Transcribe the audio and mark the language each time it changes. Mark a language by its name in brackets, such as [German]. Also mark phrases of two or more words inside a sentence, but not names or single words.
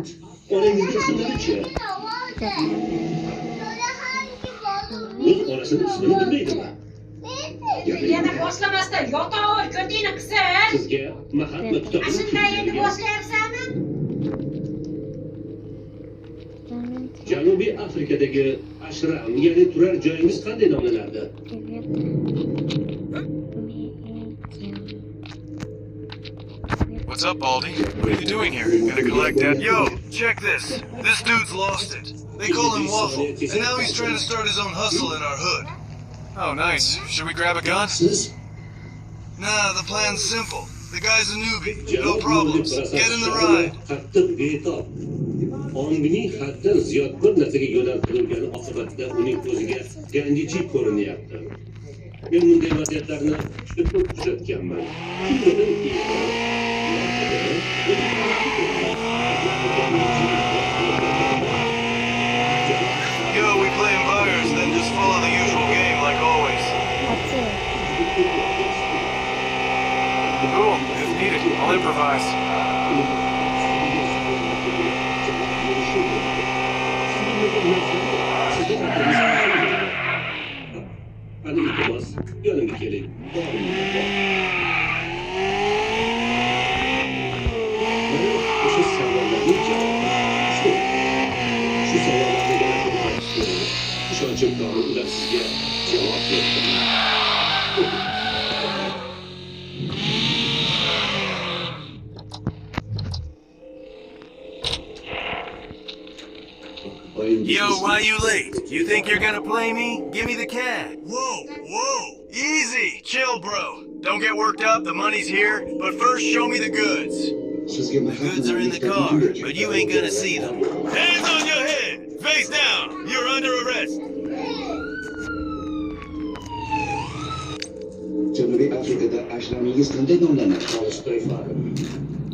[Uzbek] Onangizning ismlari-chi? O'z onasining ismini bilmaydimi? Yana boshlamasdan yotoq, ko'rdingmi qizim? Sizga Mahatma kitobini Shunday endi boshlayapsanmi? Janubiy Afrikadagi ashram, ya'ni turar joyingiz qanday nomlanardi? [English] What's up, Baldy? What are you doing here? Gonna collect that? Yo, check this. This dude's lost it. They call him Waffle, and now he's trying to start his own hustle in our hood. Oh, nice. Should we grab a gun? Nah, the plan's simple. The guy's a newbie. No problems. Get in the ride. [Uzbek] Ongining haddan ziyod bir narsaga yo'naltirilgani oqibatida uning ko'ziga gandichik ko'rinyapti. Men bunday vaziyatlarni juda ko'p kuzatganman. [English] Yo, we playing buyers, then just follow the usual game like always. Cool. If needed, I'll improvise. [Turkish] Hadi iltimas, yanıma gelin. [Uzbek] Şu savollarning javobi shu. Shu savollarga yana ishonchim komil ular sizga javob berdi. [English] Yo, why you late? You think you're gonna play me? Give me the cash. Whoa. Easy. Chill, bro. Don't get worked up. The money's here. But first, show me the goods. The goods are in the car, but you ain't gonna see them. Hands on your head. Face down. You're under arrest. [Uzbek] Janubiy Afrikada ashramingiz qanday nomlanadi? Tolstoy farm.